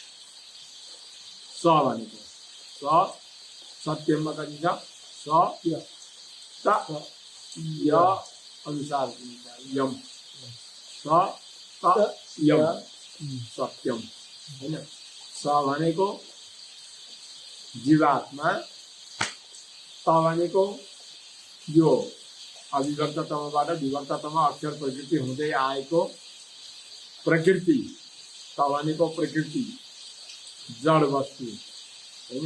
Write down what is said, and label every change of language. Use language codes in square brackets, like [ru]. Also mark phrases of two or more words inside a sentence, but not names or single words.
[ne] स भनेको स सत्यममा कति छ? स त य अनुसार यम, स त यम सत्यम हैन। स भनेको जीवात्मा, त भनेको यो अविभक्ततमबाट विभक्ततम अक्षर प्रकृति हुँदै आएको प्रकृति, त भनेको प्रकृति जड वस्तु हैन।